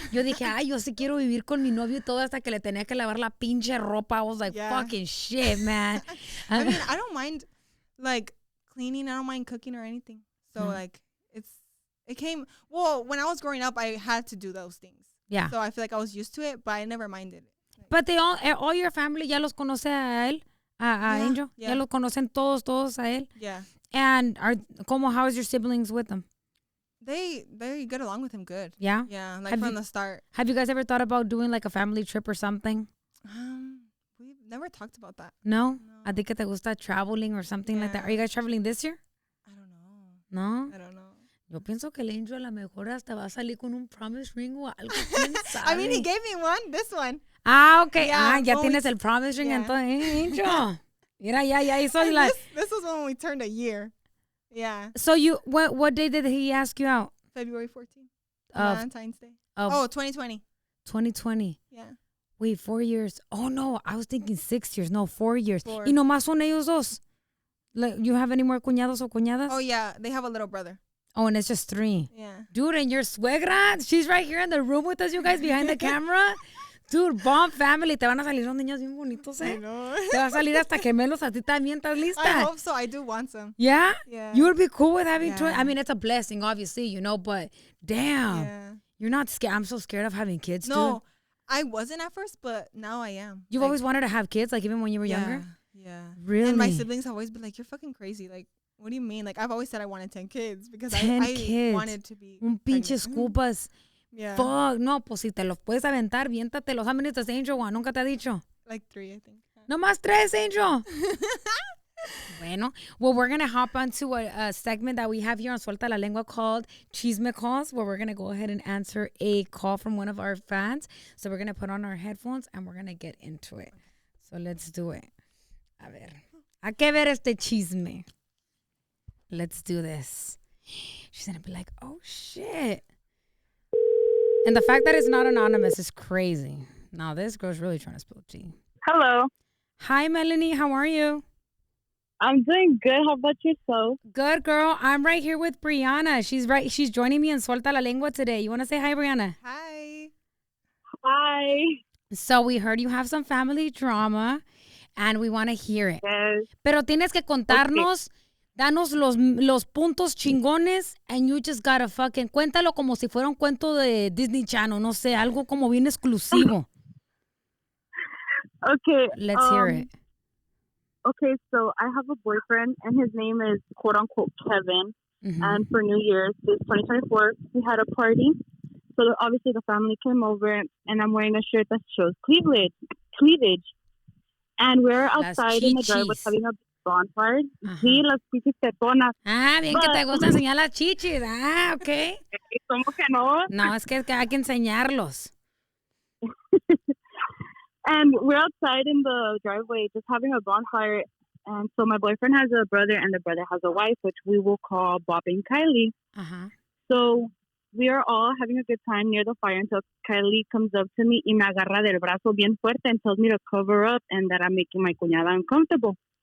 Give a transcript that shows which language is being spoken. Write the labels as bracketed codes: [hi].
[es] Yo dije, ay, yo sí quiero vivir con mi novio y todo, hasta que le tenía que lavar la pinche ropa. [en] I was like, fucking shit, man. I mean, I don't mind like cleaning. I don't mind cooking or anything. So like when I was growing up, I had to do those things. Yeah. So I feel like I was used to it, but I never minded it. But all your family [es] ya los conoce a él, a Angel. Ya los conocen todos a él. [en] Yeah. And how is your siblings with them? They get along with him good. Yeah? Yeah, like from the start. Have you guys ever thought about doing like a family trip or something? We've never talked about that. No? I think [es] que te gusta [en] traveling or something like that. Are you guys traveling this year? I don't know. No? I don't know. [es] Yo pienso que el Angel a lo mejor hasta va a salir con un [en] promise ring [es] o algo. ¿Quién sabe? [en] I mean, he gave me one, this one. [es] Okay. Ya tienes el [en] promise ring [es] entonces, Angel. Mira, ya hizo la... [en] This was when we turned a year. Yeah. So what day did he ask you out? February 14th. Valentine's Day. 2020. 2020. Yeah. Wait, 4 years. Oh, no. I was thinking 6 years. No, 4 years. 4. [es] Y nomás son ellos dos. [en] Like, you have any more [es] cuñados o cuñadas? [en] Oh, yeah. They have a little brother. Oh, and it's just 3. Yeah. Dude, and your suegra, she's right here in the room with us, you guys, behind the camera. Dude, bomb family. [es] Te van a salir unos niños bien bonitos, [en] I know. [es] Te va a salir hasta gemelos a ti también. ¿Estás lista? [en] I hope so. I do want some. Yeah? Yeah. You would be cool with having twins? I mean, it's a blessing, obviously, you know, but damn. Yeah. You're not scared. I'm so scared of having kids, No, dude. I wasn't at first, but now I am. You've always wanted to have kids, like even when you were younger? Yeah. Really? And my siblings have always been like, you're fucking crazy. Like, what do you mean? Like, I've always said I wanted 10 kids because I wanted to be [es] un pinche scupas. [en] Yeah. Fuck. [es] No, pues si te los puedes aventar, viéntate. [en] How many does Angel want? [es] Nunca te ha dicho? [en] Like 3, I think. [es] No más 3, Angel. Bueno, [en] well, we're going to hop onto a segment that we have here on Suelta La Lengua called Chisme Calls, where we're going to go ahead and answer a call from one of our fans. So we're going to put on our headphones and we're going to get into it. So let's do it. [es] A ver. ¿A qué ver este chisme? [en] Let's do this. She's going to be like, oh, shit. And the fact that it's not anonymous is crazy. Now, this girl's really trying to spill tea. Hello. Hi, Melanie. How are you? I'm doing good. How about yourself? Good, girl. I'm right here with Brianna. She's joining me in Suelta La Lengua today. You want to say hi, Brianna? Hi. Hi. So we heard you have some family drama, and we want to hear it. Yes. [es] Pero tienes que contarnos, danos los puntos chingones, [en] and you just gotta fucking [es] cuéntalo como si fuera un cuento de Disney Channel. No sé, algo como bien exclusivo. [en] Okay. Let's hear it. Okay, so I have a boyfriend, and his name is quote-unquote Kevin. Mm-hmm. And for New Year's, this 2024, we had a party. So obviously the family came over, and I'm wearing a shirt that shows cleavage. And we're outside in the driveway having a bonfire. [es] Sí, las chichis tetonas. Bien que te gusta enseñar las chichis. [en] Ok. [es] ¿Cómo que no? No, es que hay que enseñarlos. [en] And we're outside in the driveway just having a bonfire. And so my boyfriend has a brother and the brother has a wife, which we will call Bob and Kylie. So we are all having a good time near the fire until Kylie comes up to me [es] y me agarra del brazo bien fuerte [en] and tells me to cover up and that I'm making my cuñada uncomfortable.